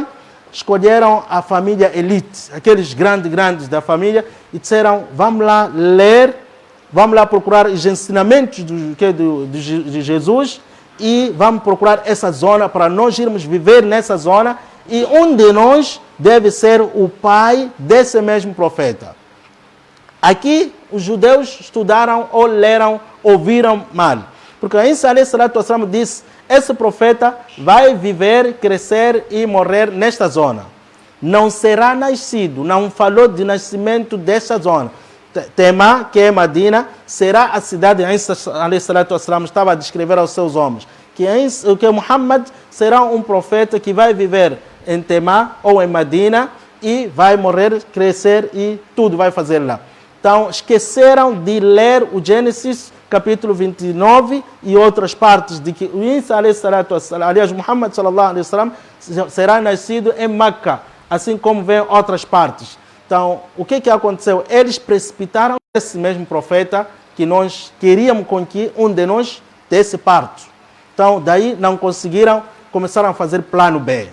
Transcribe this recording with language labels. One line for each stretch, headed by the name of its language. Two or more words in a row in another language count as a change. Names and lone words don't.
Portuguese: Escolheram a família elite, aqueles grandes da família, e disseram, vamos lá ler, vamos lá procurar os ensinamentos de Jesus e vamos procurar essa zona para nós irmos viver nessa zona, e um de nós deve ser o pai desse mesmo profeta. Aqui os judeus estudaram ou leram, ouviram mal. Porque a Isa
Arabic: عليه الصلاة والسلام
Portuguese: disse, esse profeta vai viver, crescer e morrer nesta zona. Não será nascido, não falou de nascimento desta zona. Tema, que é Medina, será a cidade que Isa
Arabic: عليه الصلاة والسلام
Portuguese: estava a descrever aos seus homens. Que Muhammad será um profeta que vai viver em Tema ou em Medina e vai morrer, crescer e tudo vai fazer lá. Então, esqueceram de ler o Gênesis, capítulo 29 e outras partes, de que o Isa
Arabic: عليه الصلاة والسلام,
Portuguese: aliás, Muhammad
Arabic: صلى الله عليه وسلم,
Portuguese: será nascido em Meca, assim como vem outras partes. Então, o que aconteceu? Eles precipitaram esse mesmo profeta que nós queríamos com que um de nós desse parto. Então, daí não conseguiram, começaram a fazer plano B.